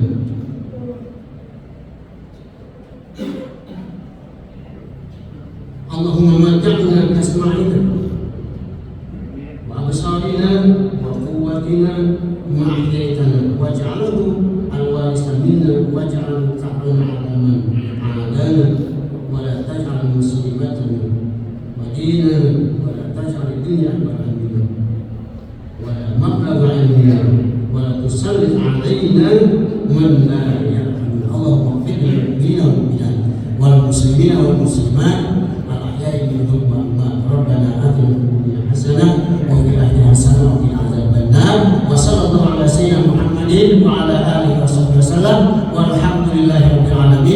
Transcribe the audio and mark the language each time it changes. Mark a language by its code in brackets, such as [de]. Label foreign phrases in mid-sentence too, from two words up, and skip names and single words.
[ar] اللهم متعنا بأسماعنا وأبصارنا وقوتنا ما أحييتنا واجعله الوارث منا واجعل ثأرنا على من عادانا ولا تجعل مصيبتنا وديننا ولا تجعل الدنيا أكبر همنا ولا مبلغ علمنا ولا تسلط علينا من لا يرحمنا. اللهم اغفر للمؤمنين والمؤمنات والمسلمين والمسلمات ربنا آتنا في الدنيا حسنة وفي الآخرة حسنة وقنا عذاب النار. وصلى الله على سيدنا محمد وعلى آله وسلم والحمد لله رب العالمين.